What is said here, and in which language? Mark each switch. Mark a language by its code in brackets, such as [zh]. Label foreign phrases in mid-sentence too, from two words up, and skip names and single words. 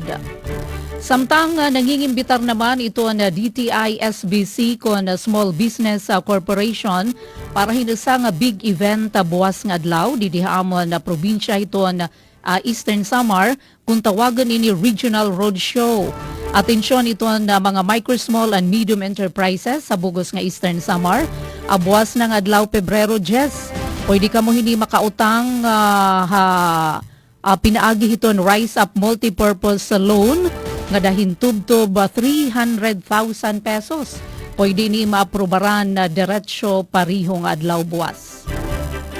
[war] Samtang nangingimbitar naman ito na DTI SBC kon Small Business Corporation para hinasa nga [en] big event [war] buwas nga adlaw didihaamon na probinsya ito na Eastern Samar kung tawagan ini Regional Roadshow. Atensyon ito na mga [en] micro, small and medium enterprises [war] sa bugos nga Eastern Samar. Buwas na nga adlaw Pebrero 10. Pwede ka mo hindi makautang pinaagi hiton Rise Up Multipurpose Loan nga dahin tubtob 300,000 pesos. Pwede ni maaprobaran na diretsyo parihong adlaw buwas.